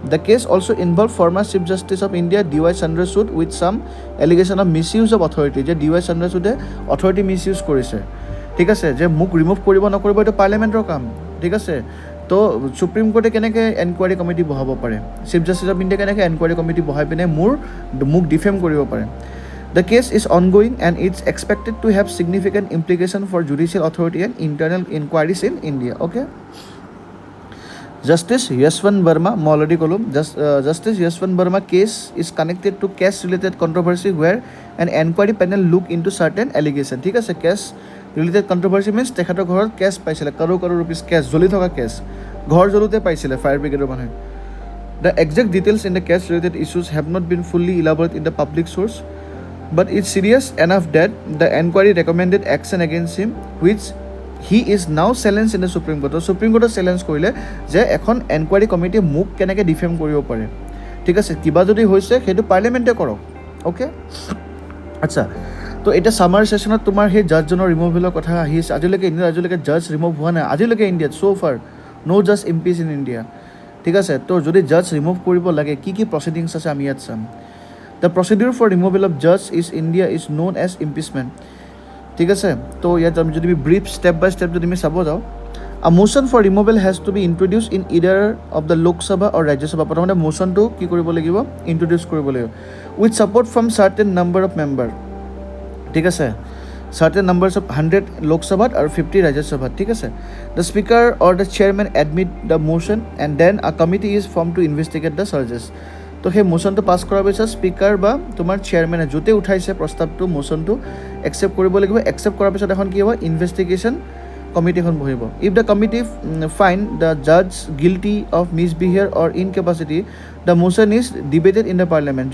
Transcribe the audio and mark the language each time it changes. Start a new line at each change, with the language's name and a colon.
English: the cash also' involve former chief justice of India DY Chandrachud with sum allegation of miss use of authority,
Assamese: যে DY চন্দ্ৰচূড়ে authority miss use কৰিছে, ঠিক আছে, যে মোক remove কৰিব নকৰিব, এইটো পাৰ্লিয়ামেণ্টৰ কাম, ঠিক আছে। তো ছুপ্ৰিম কোৰ্টে কেনেকৈ এনকুৱাৰী কমিটি বহাব পাৰে, চিফ জাষ্টিছ অফ ইণ্ডিয়া কেনেকৈ এনকুৱাৰী কমিটি বহাই পিনে মোক ডিফেম কৰিব পাৰে।
English: The case is ongoing and it's expected to have significant implication for judicial authority and internal inquiries in India. Okay. Justice Yashwant Verma,
Assamese: মই already ক'লো,
English: Justice Yashwant Verma case is connected to cash related controversy where an inquiry panel look into certain allegation.
Assamese: ঠিক আছে,
English: cash related controversy means
Assamese: তেখেতৰ ঘৰত cash পাইছিলে, crore rupees cash, জ্বলি থকা cash, ঘৰ জ্বলোতে পাইছিলে ফায়াৰ ব্ৰিগেডৰ মানুহে।
English: The exact details in the cash related issues have not been fully elaborated in the public source, but it's serious enough that the inquiry recommended action against him, which he is now challenged in the Supreme Court.
Assamese: Supreme Court challenge কৰিলে যে এখন enquiry committee মোক কেনেকৈ defame কৰিব পাৰে। ঠিক আছে, কিবা যদি হৈছে সেইটো পাৰ্লিমেণ্টে কৰক। অ'কে, আচ্ছা, তো এতিয়া ছামাৰ ছেশ্যনত তোমাৰ সেই জাজজনৰ ৰিমুভেলৰ কথা আহিছে। আজিলৈকে জাজ ৰিমুভ হোৱা নাই আজিলৈকে ইণ্ডিয়াত,
English: চ' ফাৰ ন' জাজ impeach in India.
Assamese: ঠিক আছে, তো যদি জাজ ৰিমুভ কৰিব লাগে কি প্ৰচিডিংছ আছে আমি ইয়াত চাম।
English: The procedure for removal of Jaaz is India is known as ইম্পিচমেণ্ট।
Assamese: ঠিক আছে, তো ইয়াত আমি যদি ব্ৰিফ ষ্টেপ বাই ষ্টেপ যদি আমি চাব যাওঁ,
English: A motion for removal has to be introduce in either of the Lok Sabha or Rajya Sabha.
Assamese: প্ৰথমতে মোশ্যনটো কি কৰিব লাগিব, ইণ্ট্ৰডিউচ কৰিব লাগিব
English: With support from certain number of member. ঠিক আছে, certain numbers of 100 Lok Sabha or 50 Rajya Sabha. ঠিক আছে, the speaker or the chairman admit the motion and then a committee is formed to investigate the charges.
Assamese: তো সেই মোশ্যনটো পাছ কৰাৰ পিছত speaker বা তোমাৰ চেয়াৰমেনে য'তে উঠাইছে প্ৰস্তাৱটো মোশ্যনটো একচেপ্ট কৰিব লাগিব। একচেপ্ট কৰাৰ পিছত এখন কি হ'ব, ইনভেষ্টিগেশ্যন কমিটিখন বহিব।
English: If the committee find the জাজ guilty of মিছবিহেভিয়াৰ or ইনকেপাচিটি the motion is debated in the parliament.